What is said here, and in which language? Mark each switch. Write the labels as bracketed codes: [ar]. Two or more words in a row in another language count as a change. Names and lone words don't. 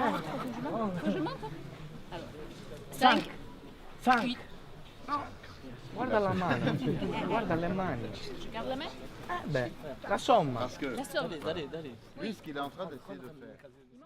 [it] 5. 5. Guarda la mano. Guarda le mani. [fr] Je garde la main? [it] Beh, la somma. [fr] Parce que La somme. lui, ce qu'il est en train d'essayer de faire,